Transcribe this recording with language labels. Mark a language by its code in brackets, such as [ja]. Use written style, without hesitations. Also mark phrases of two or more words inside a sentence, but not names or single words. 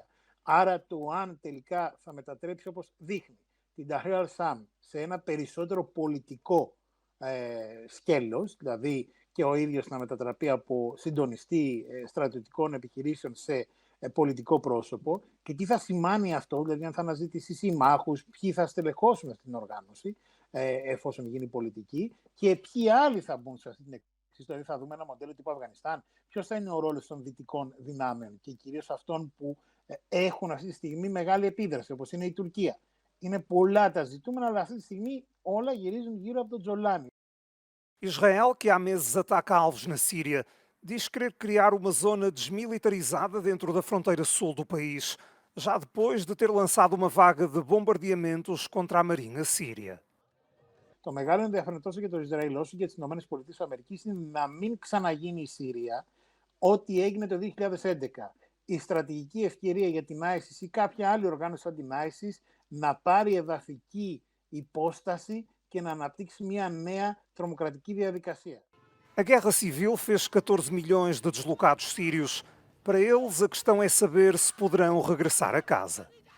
[el] Άρα το αν τελικά θα μετατρέψει, όπως δείχνει, την Tahrir al-Sham σε ένα περισσότερο πολιτικό σκέλος, δηλαδή και ο ίδιος να μετατραπεί από συντονιστή στρατιωτικών επιχειρήσεων σε πολιτικό πρόσωπο, και τι θα σημάνει αυτό, δηλαδή αν θα αναζητήσει συμμάχους, ποιοι θα στελεχώσουν αυτή την οργάνωση εφόσον γίνει πολιτική και ποιοι άλλοι θα μπουν σε αυτή την εκκλησία. Δηλαδή θα δούμε ένα μοντέλο τύπου Αφγανιστάν. Ποιος θα είναι ο ρόλος των δυτικών δυνάμεων και κυρίως αυτών που έχουν αυτή τη στιγμή μεγάλη επίδραση, όπως είναι η Τουρκία. Είναι πολλά τα ζητούμενα, αλλά αυτή τη στιγμή όλα γυρίζουν γύρω από τον Τζολάνι. [pt] Israel, que há meses ataca alvos na Síria, diz querer criar uma zona desmilitarizada dentro da fronteira sul do país, já depois de ter lançado uma vaga de bombardeamentos contra a marinha síria. [el] Το μεγάλο ενδιαφέρον τόσο για το Ισραήλ όσο και για τις ΗΠΑ είναι να μην ξαναγίνει η Συρία ό,τι έγινε το 2011. Η στρατηγική ευκαιρία για την ISIS ή κάποια άλλη οργάνωση σαν την ISIS να πάρει εδαφική υπόσταση και να αναπτύξει μια νέα τρομοκρατική διαδικασία. [pt] A guerra civil fez 14 milhões de deslocados sírios. Para eles, a questão é saber se poderão regressar a casa.